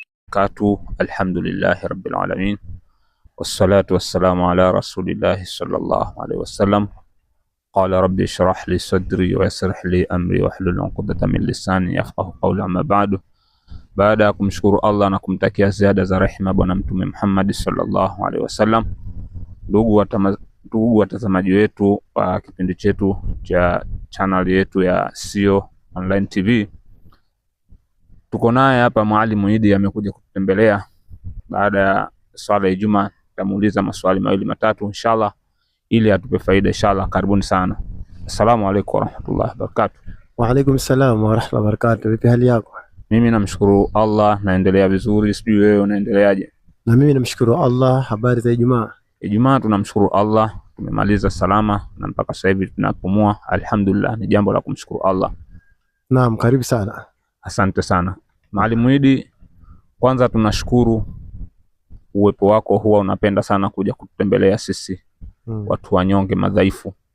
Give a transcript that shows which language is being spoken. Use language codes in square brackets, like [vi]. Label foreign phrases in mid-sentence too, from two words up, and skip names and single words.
[ar] barakatuh. الحمد لله رب العالمين والصلاة والسلام على رسول الله صلى الله عليه وسلم. قال رب اشرح لي صدري ويسر لي أمري واحلل عقدة من لساني يفقهوا قولي. أما بعد. [sw] Baada ya kumshukuru Allah na kumtakia ziada za rehema Bwana Mtume Muhammad [ar] صلى الله عليه وسلم, [sw] ndugu watazamaji wetu wa kipindi chetu cha channel yetu ya Sio Online TV, tuko naye hapa Mwalimu Idi. Amekuja kutembelea baada ya swala ya Ijumaa. Tutamuuliza maswali mawili matatu inshallah ili atupe faida inshallah. Karibuni sana. [ar] السلام عليكم ورحمة الله وبركاته. وعليكم السلام ورحمة الله وبركاته. [sw] Vipi hali yako? Mimi namshukuru Allah, naendelea vizuri. Sijui wewe unaendeleaje? Na mimi namshukuru Allah. Habari za Ijumaa? Ijumaa tunamshukuru Allah, tumemaliza salama na mpaka sasa hivi tunapumua, alhamdulillah. Ni jambo la kumshukuru Allah. Naam, karibu sana. Asante sana Mwalimu Idi. Kwanza tunashukuru uwepo wako, huwa unapenda sana kuja kutembelea sisi watu wanyonge madhaifu.